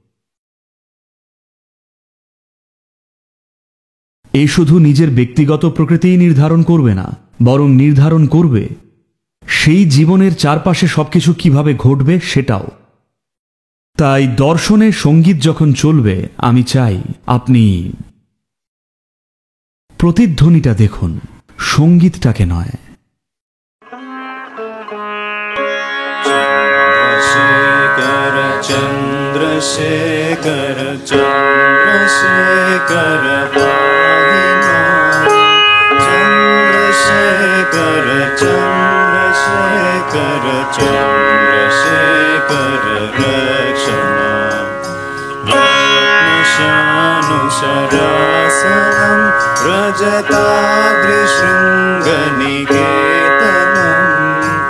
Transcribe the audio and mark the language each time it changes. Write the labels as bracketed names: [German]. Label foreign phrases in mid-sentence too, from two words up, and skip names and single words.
[Bangla] এ শুধু নিজের ব্যক্তিগত প্রকৃতিই নির্ধারণ করবে না, বরং নির্ধারণ করবে সেই জীবনের চারপাশে সবকিছু কিভাবে ঘটবে সেটাও। তাই দর্শনে সঙ্গীত যখন চলবে আমি চাই আপনি প্রতিধ্বনিটা দেখুন, সঙ্গীতটাকে নয়। [Sanskrit] चन्द्रशेखर चन्द्रशेखर पाहि मां चन्द्रशेखर चन्द्रशेखर चन्द्रशेखर रक्ष मां रजताद्रिशृङ्गनिकेतनम्